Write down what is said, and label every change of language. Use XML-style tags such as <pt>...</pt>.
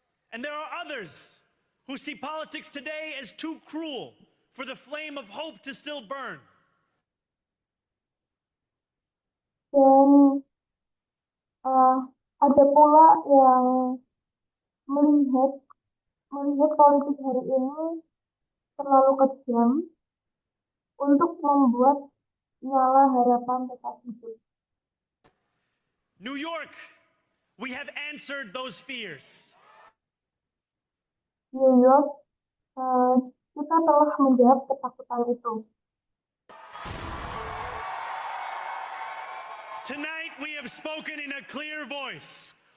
<en>And there are others who see politics today as too cruel for the flame of hope to still burn.</en> <id>Dan ada pula yang melihat politik hari ini terlalu kejam untuk membuat nyala harapan tetap hidup.</id> <en>New York, we have answered those fears.</en> <id>New York, telah menjawab ketakutan itu.</id> <en>Tonight we have spoken in a clear voice.</en>